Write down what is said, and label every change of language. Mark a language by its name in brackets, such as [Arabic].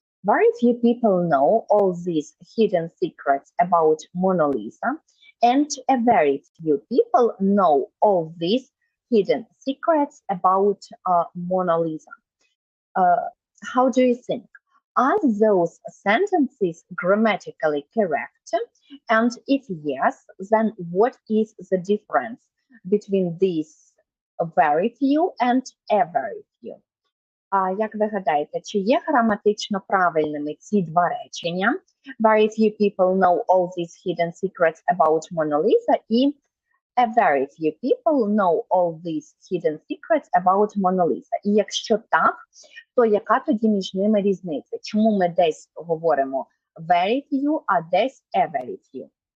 [English] Very few people know all these hidden secrets about Mona Lisa, and a very few people know all these hidden secrets about Mona Lisa. How do you think? Are those sentences grammatically correct? And if yes, then what is the difference between these very few and a very few? [Ukrainian] Як ви гадаєте, чи є граматично правильними ці два речення? [English] Very few people know all these hidden secrets about Mona Lisa і a very few people know all these hidden secrets about Mona Lisa. [Ukrainian] І якщо так, то яка тоді між ними різниця? Чому ми десь говоримо [English] very few, [Ukrainian] а десь [English] a very few?